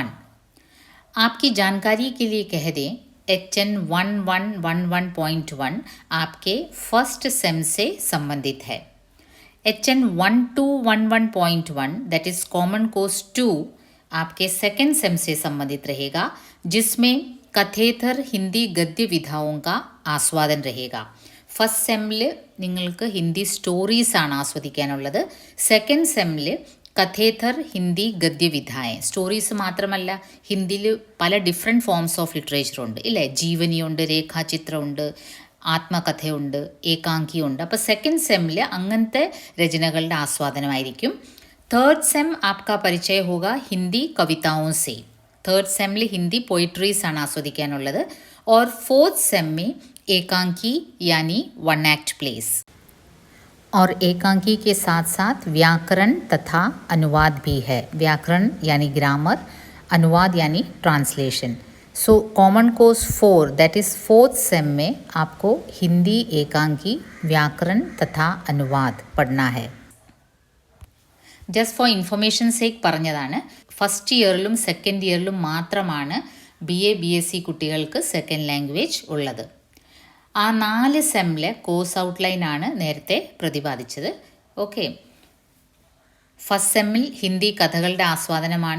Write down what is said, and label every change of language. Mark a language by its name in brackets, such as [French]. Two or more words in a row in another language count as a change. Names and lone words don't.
[Hindi] आपकी जानकारी के लिए कह दें, HN 1111.1 आपके [English] first sem [Hindi] से संबंधित है। HN 1211.1 [English] that is common course 2 [Hindi] आपके [English] second sem [Hindi] से संबंधित रहेगा, जिसमें कथेतर हिंदी गद्यविधाओं आस्वादन रहेगा। [Malayalam] ഫസ്റ്റ് സെമ്മിൽ നിങ്ങൾക്ക് ഹിന്ദി സ്റ്റോറീസാണ് ആസ്വദിക്കാനുള്ളത്. സെക്കൻഡ് സെമ്മിൽ കഥേതർ ഹിന്ദി ഗദ്യവിധായ സ്റ്റോറീസ് മാത്രമല്ല, ഹിന്ദിയിൽ പല [English] different forms of literature [Malayalam] ഉണ്ട് ഇല്ലേ. ജീവനിയുണ്ട്, രേഖാചിത്രമുണ്ട്, ആത്മകഥയുണ്ട്, ഏകാംഗിയുണ്ട്. അപ്പോൾ സെക്കൻഡ് സെമ്മിൽ അങ്ങനത്തെ രചനകളുടെ ആസ്വാദനമായിരിക്കും. [English] third sem [Hindi] आपका परिचय होगा हिंदी कविताओं से। [English] third sem [Hindi] में हिंदी पोइट्रीज [Malayalam] ആണ് ആസ്വദിക്കാനുള്ളത്. [Hindi] और फोर्थ सेम में एकांकी यानी 1 [English] act plays, [Hindi] और एकांकी के साथ साथ व्याकरण तथा अनुवाद भी है। व्याकरण यानी ग्रामर, अनुवाद यानी ट्रांसलेशन। सो [English] common course 4 that is fourth sem [Hindi] में आपको हिंदी एकांकी, व्याकरण तथा अनुवाद पढ़ना है. [English] just for information sake [Malayalam] പറഞ്ഞതാണ്. ഫസ്റ്റ് ഇയറിലും സെക്കൻഡ് ഇയറിലും മാത്രമാണ് BA BSc കുട്ടികൾക്ക് [English] second language [Malayalam] ഉള്ളത്. ആ 4 സെമ്മിലെ കോഴ്സ് ഔട്ട്ലൈനാണ് നേരത്തെ പ്രതിപാദിച്ചത്. ഓക്കെ, ഫസ്റ്റ് സെമ്മിൽ ഹിന്ദി കഥകളുടെ ആസ്വാദനമാണ്.